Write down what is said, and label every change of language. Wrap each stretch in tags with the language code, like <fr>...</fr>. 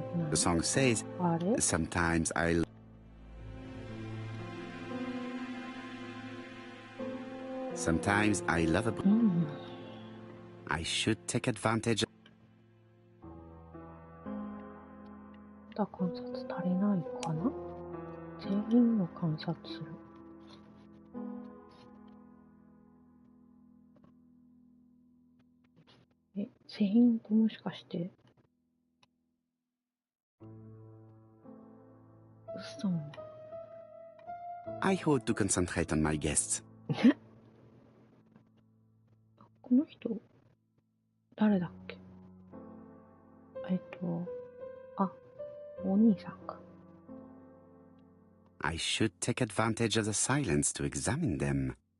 <en>The song says, sometimes I... Sometimes I love a... I should take advantage of...</en> <ja>まだ観察足りないかな。全員を観察する。全員ってもしかして、嘘。</ja> <en>I ought to concentrate on my guests.</en> <ja>この人、誰だっけ？あ、お兄さんか。</ja> <en>I should take advantage of the silence to examine them.</en>